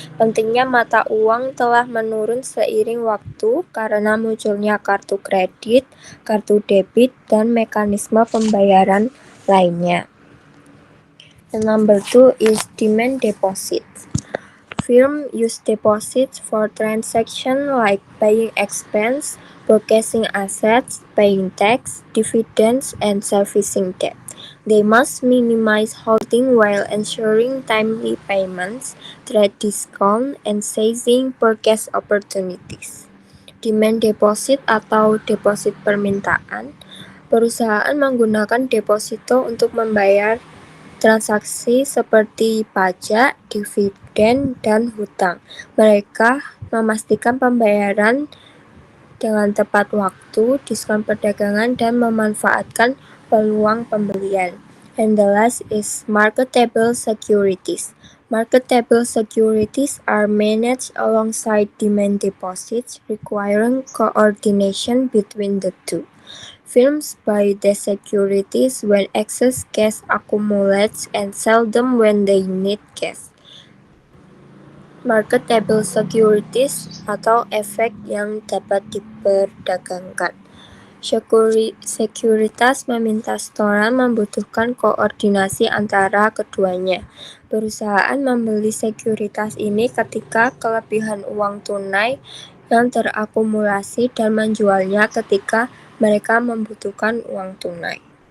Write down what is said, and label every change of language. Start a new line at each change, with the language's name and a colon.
Indonesian: Pentingnya mata uang telah menurun seiring waktu karena munculnya kartu kredit, kartu debit, dan mekanisme pembayaran lainnya.
English: And number 2 is demand deposits. Firms use deposits for transactions like paying expense, purchasing assets, paying tax, dividends, and servicing debt. They must minimize holding while ensuring timely payments, trade discount, and seizing purchase opportunities.
Indonesian: Demand deposit atau deposit permintaan. Perusahaan menggunakan deposito untuk membayar transaksi seperti pajak, dividen, dan hutang. Mereka memastikan pembayaran dengan tepat waktu, diskon perdagangan, dan memanfaatkan peluang pembelian.
English: And the last is marketable securities. Marketable securities are managed alongside demand deposits, requiring coordination between the two. Firms buy the securities when excess cash accumulates and sell them when they need cash.
Indonesian: Marketable securities atau efek yang dapat diperdagangkan. Sekuritas meminta setoran membutuhkan koordinasi antara keduanya. Perusahaan membeli sekuritas ini ketika kelebihan uang tunai yang terakumulasi dan menjualnya ketika mereka membutuhkan uang tunai.